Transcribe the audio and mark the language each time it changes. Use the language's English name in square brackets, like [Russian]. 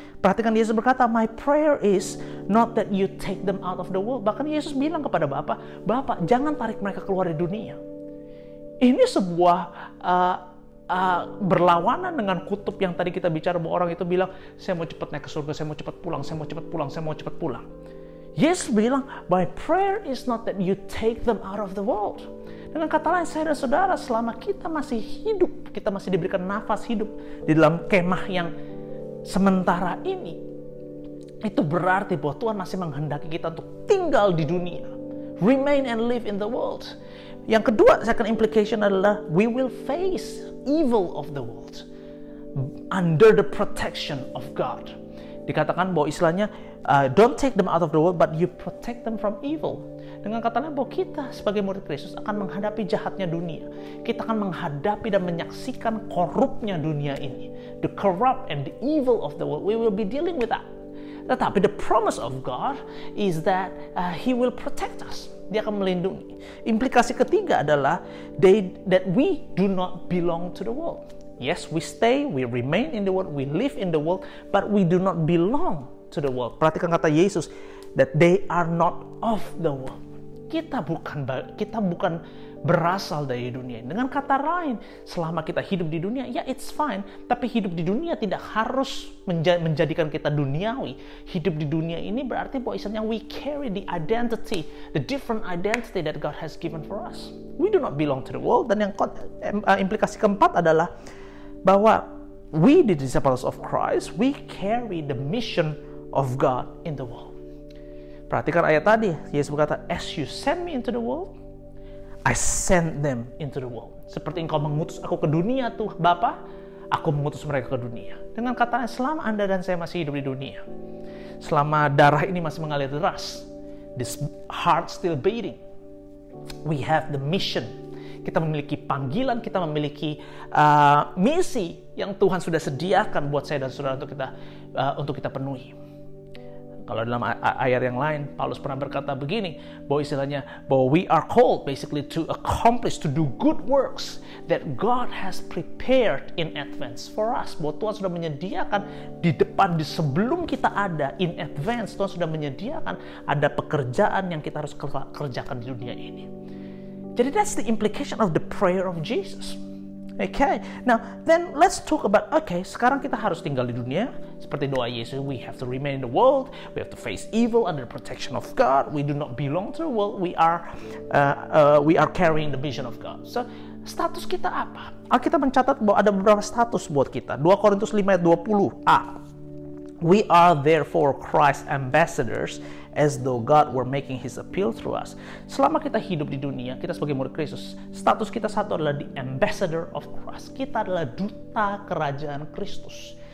[Indonesian] Perhatikan, Yesus berkata, [English] my prayer is not that you take them out of the world. [Indonesian] Bahkan Yesus bilang kepada Bapa, jangan tarik mereka keluar dari dunia. Ini sebuah berlawanan dengan kutub yang tadi kita bicara, bahwa orang itu bilang, saya mau cepat naik ke surga, saya mau cepat pulang, saya mau cepat pulang, saya mau cepat pulang. Yesus bilang, [English] my prayer is not that you take them out of the world. [Indonesian] Dengan kata lain, saya dan saudara, selama kita masih hidup, kita masih diberikan nafas hidup di dalam kemah yang sementara ini, itu berarti bahwa Tuhan masih menghendaki kita untuk tinggal di dunia. [English] Remain and live in the world. [Indonesian] Yang kedua, [English] second implication [Indonesian] adalah [English] we will face evil of the world under the protection of God. [Indonesian] Dikatakan bahwa istilahnya [English] don't take them out of the world, but you protect them from evil. [Indonesian] Dengan kata lain bahwa kita sebagai murid Kristus akan menghadapi jahatnya dunia. Kita akan menghadapi dan menyaksikan korupnya dunia ini. [English] The corrupt and the evil of the world. We will be dealing with that. [Indonesian] Tetapi [English] the promise of God is that He will protect us. [Indonesian] Dia akan melindungi. Implikasi ketiga adalah [English] that we do not belong to the world. Yes, we stay, we remain in the world, we live in the world, but we do not belong to the world. [Indonesian] Perhatikan kata Yesus, [English] that they are not of the world. [Indonesian] Kita bukan berasal dari dunia. Dengan kata lain, selama kita hidup di dunia, ya [English] it's fine. [Indonesian] Tapi hidup di dunia tidak harus menjadikan kita duniawi. Hidup di dunia ini berarti bahwa istilahnya [English] we carry the identity, the different identity that God has given for us. We do not belong to the world. [Indonesian] Dan yang implikasi keempat adalah bahwa [English] we, the disciples of Christ, we carry the mission of God in the world. [Indonesian] Perhatikan ayat tadi, Yesus berkata, [English] as you send me into the world, I send them into the world. [Indonesian] Seperti engkau mengutus aku ke dunia tuh Bapa, aku mengutus mereka ke dunia. Dengan kata, selama Anda dan saya masih hidup di dunia, selama darah ini masih mengalir deras, [English] this heart still beating, we have the mission. [Indonesian] Kita memiliki panggilan, kita memiliki misi yang Tuhan sudah sediakan buat saya dan saudara untuk kita penuhi. Kalau dalam ayat yang lain, Paulus pernah berkata begini, bahwa istilahnya, bahwa [English] we are called basically to accomplish, to do good works that God has prepared in advance for us. [Indonesian] Bahwa Tuhan sudah menyediakan di depan, di sebelum kita ada, [English] in advance, [Indonesian] Tuhan sudah menyediakan ada pekerjaan yang kita harus kerjakan di dunia ini. [English] Jadi that's the implication of the prayer of Jesus. Okay, now then let's talk about, [Indonesian] sekarang kita harus tinggal di dunia seperti doa Yesus. [English] We have to remain in the world, we have to face evil under the protection of God. We do not belong to the world. We are carrying the vision of God. [Indonesian] So status kita apa? Alkitab mencatat bahwa ada beberapa status buat kita. 2 Korintus 5 ayat 20a. [English] We are therefore Christ's ambassadors, as though God were making His appeal through us. [Indonesian] Selama kita hidup di dunia, kita sebagai murid Kristus, status kita satu adalah [English] the ambassador of Christ. [Indonesian] Kita adalah duta kerajaan Kristus.